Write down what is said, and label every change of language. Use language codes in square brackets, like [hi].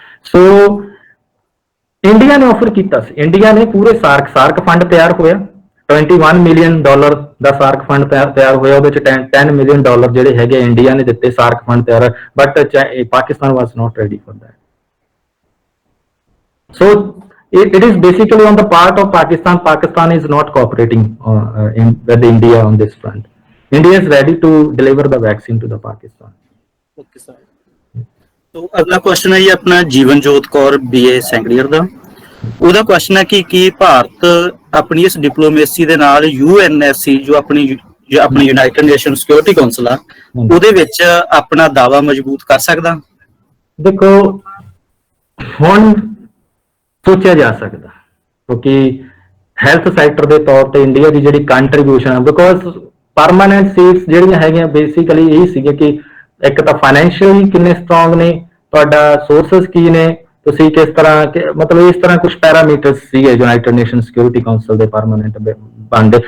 [pa] So India ਨੇ offer ਕੀਤਾ ਸੀ, India ਨੇ ਪੂਰੇ ਸਾਰਕ ਫੰਡ ਤਿਆਰ ਹੋਇਆ, $21 ਮਿਲੀਅਨ ਦਾ ਸਾਰਕ ਫੰਡ ਤਿਆਰ ਹੋਇਆ, ਉਹਦੇ ਚ $10 ਮਿਲੀਅਨ ਜਿਹੜੇ ਹੈਗੇ ਇੰਡੀਆ ਨੇ ਦਿੱਤੇ ਸਾਰਕ ਫੰਡ ਤਿਆਰ, [en] But Pakistan was not ready for that. So it is basically on the part of Pakistan. Pakistan is not cooperating with India on this front. India is ready to deliver the vaccine to the Pakistan. Okay sir. [hi] तो अगला question है ये अपना Jeevanjot Kaur BA second year ਦਾ। [pa] ਉਹਦਾ question ਹੈ ਕਿ ਕੀ ਭਾਰਤ ਆਪਣੀ ਇਸ ਡਿਪਲੋਮੇਸੀ ਦੇ ਨਾਲ UNSC ਜੋ ਆਪਣੀ ਯੂਨਾਈਟਿਡ ਨੇਸ਼ਨ ਸਿਕਿਉਰਿਟੀ ਕਾਉਂਸਲ ਆ, ਉਹਦੇ ਵਿੱਚ ਆਪਣਾ ਦਾਅਵਾ ਮਜ਼ਬੂਤ ਕਰ ਸਕਦਾ? ਦੇਖੋ ਹੁਣ ਸੋਚਿਆ ਜਾ ਸਕਦਾ, ਕਿਉਂਕਿ ਹੈਲਥ ਸੈਕਟਰ ਦੇ ਤੌਰ ਤੇ ਇੰਡੀਆ ਦੀ ਜਿਹੜੀ ਕੰਟਰੀਬਿਊਸ਼ਨ ਹੈ, ਬਿਕੋਜ਼ ਪਰਮਾਨੈਂਟ ਸੀਟਸ ਜਿਹੜੀਆਂ ਹੈਗੀਆਂ ਬੇਸਿਕਲੀ ਇਹ ਸੀਗੇ ਕਿ ਇੱਕ ਤਾਂ ਫਾਈਨੈਂਸ਼ੀਅਲੀ ਕਿੰਨੇ ਸਟਰੋਂਗ ਨੇ, ਤੁਹਾਡਾ ਸੋਰਸਸ ਕੀ ਨੇ, ਤੁਸੀਂ ਕਿਸ ਤਰ੍ਹਾਂ ਮਤਲਬ ਇਸ ਤਰ੍ਹਾਂ ਕੁਝ ਪੈਰਾਮੀਟਰਸ ਸੀਗੇ ਯੂਨਾਈਟਿਡ ਨੇਸ਼ਨ ਸਿਕਿਉਰਿਟੀ ਕਾਉਂਸਲ ਦੇ ਪਰਮਾਨੈਂਟ ਬਣਦੇ।